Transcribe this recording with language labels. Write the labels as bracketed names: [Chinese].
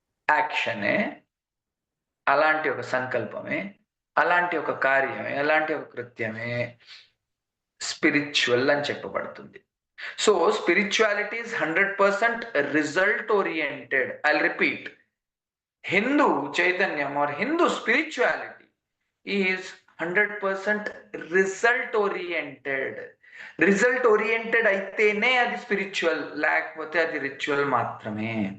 [Telugu] యాక్షనే, అలాంటి ఒక సంకల్పమే, అలాంటి ఒక కార్యమే, అలాంటి ఒక కృత్యమే స్పిరిచువల్ అని చెప్పబడుతుంది. [English] So spirituality is 100% result oriented. I'll repeat, Hindu Chaitanyam or Hindu spirituality is 100% result oriented. [Telugu] Result oriented అయితేనే అది స్పిరిచువల్, లేకపోతే అది రిచువల్ మాత్రమే.